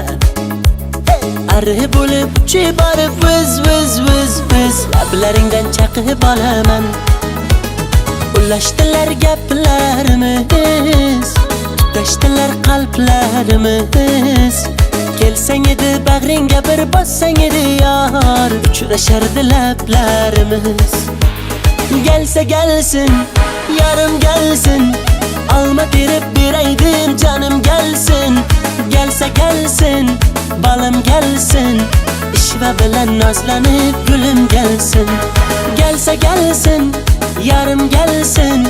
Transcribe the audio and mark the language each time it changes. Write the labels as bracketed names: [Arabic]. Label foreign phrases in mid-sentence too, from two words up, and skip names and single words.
[Uzbek] Arri bo'lib uchib borib viz viz viz viz, lablaringdan chaqib olaman. Ulashdilar gaplarimiz, tutashdilar qalblarimiz. Kelsang edi bag'ringga bir bossang edi yor, uchrashardi lablarimiz. [Uyghur] Gelse gelsin, yarım gelsin, Alma terib beraydim canım gelsin. Gelse gelsin, balım gelsin. İşva bilen nazlanıp gülüm gelsin. Gelse gelsin, yarım gelsin.